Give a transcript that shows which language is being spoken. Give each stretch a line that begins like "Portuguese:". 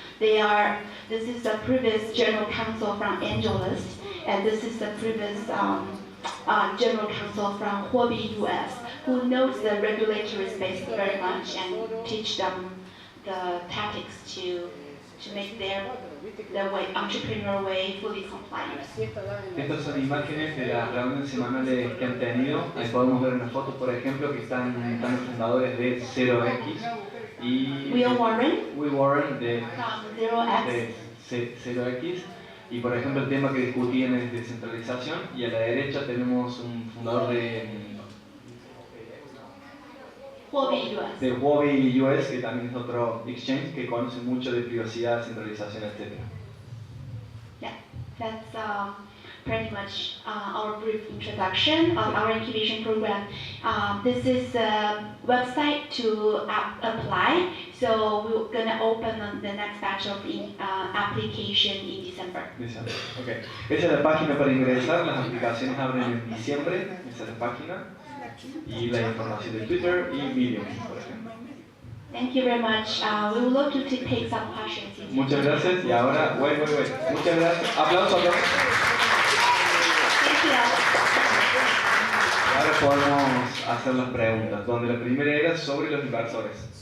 English: This is the previous general counsel from AngelList, and this is the previous general counsel from Huobi US, who knows the regulatory space very much and teach them the tactics to make their way, entrepreneurial way, fully compliant.
Spanish: Estas son imágenes de las reuniones semanales que han tenido. Ahí podemos ver una foto, por ejemplo, que están los fundadores de 0x y Will Warren de 0x. de 0x. Y por ejemplo el tema que discutían es descentralización y a la derecha tenemos un fundador de Huobi US, que también es otro exchange que conoce mucho de privacidad, centralización, etc.
English: Yeah, that's pretty much our brief introduction on our incubation program. This is a website to apply, so we're gonna open the next batch of application in December.
Spanish: Diciembre. Okay. Esa es la página para ingresar, las aplicaciones abren en diciembre, esa es la página, y la información de Twitter y Medium, por ejemplo.
English: Thank you very much. We would love to take some questions.
Spanish: Muchas gracias, y ahora, wait. Muchas gracias. Aplausos.
English: Thank you.
Spanish: Ahora podemos hacer las preguntas, donde la primera era sobre los inversores.